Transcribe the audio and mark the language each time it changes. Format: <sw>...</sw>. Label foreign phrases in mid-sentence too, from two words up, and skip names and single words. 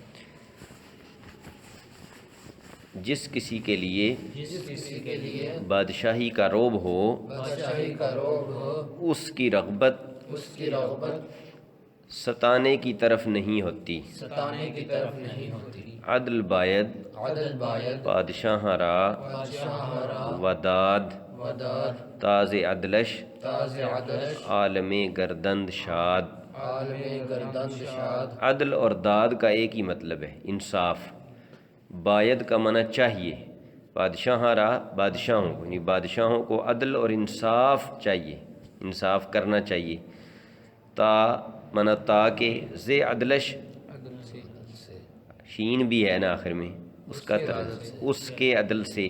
<ur>جس کسی کے لیے جس کسی کے لیے بادشاہی کا روب ہو، بادشاہی کا روب ہو، اس کی رغبت اس کی رغبت ستانے کی طرف نہیں ہوتی. ستانے کی طرف نہیں ہوتی.</ur> <fa>عدل باید عدل باید بادشاہ را بادشاہ را وداد، وداد تاز عدلش تاز عدلش عالم گردند شاد. عالم گردند شاد.</fa> <ur>عدل اور داد کا ایک ہی مطلب ہے، انصاف. باید کا معنی چاہیے.</ur> <fa>بادشاہ را</fa> <ur>بادشاہوں کو، یعنی بادشاہوں کو عدل اور انصاف چاہیے، انصاف کرنا چاہیے. تا معنی تاکہ</ur> <fa>زے عدلش،</fa> <ur>شین بھی ہے نا آخر میں، اس کا اس کے عدل سے.</ur>